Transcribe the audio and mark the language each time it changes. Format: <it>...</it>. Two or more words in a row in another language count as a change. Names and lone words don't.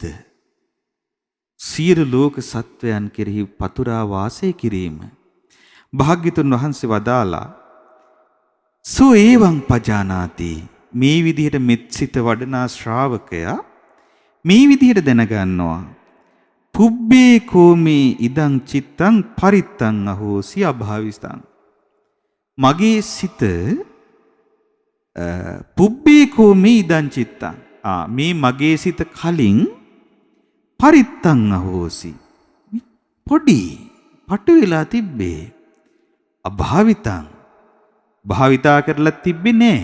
<si>සියලු ලෝක සත්වයන් කෙරෙහි පතුරා වාසය කිරීම. භාග්‍යතුන් වහන්සේ වදාලා</si> <pi>සෝ ඒවං පජානාති,</pi> <si>මේ විදිහට මෙත්සිත වඩනා ශ්‍රාවකයා මේ විදිහට දැනගන්නවා.</si> <pi>පුබ්බේ කෝමේ ඉදං චිත්තං පරිත්තං අහෝසි අභාවිස්තං.</pi> <si>මගේ සිත</si> <pi>පුබ්බේ කෝමේ ඉදං චිත්තං.</pi> <si>මේ මගේ සිත කලින්</si> <pi>පරිත්තං අහෝසි.</pi> <si>පොඩි පටු වෙලා තිබ්බේ. අභාවිතං. භාවිතා කරලා තිබ්බේ නෑ.</si>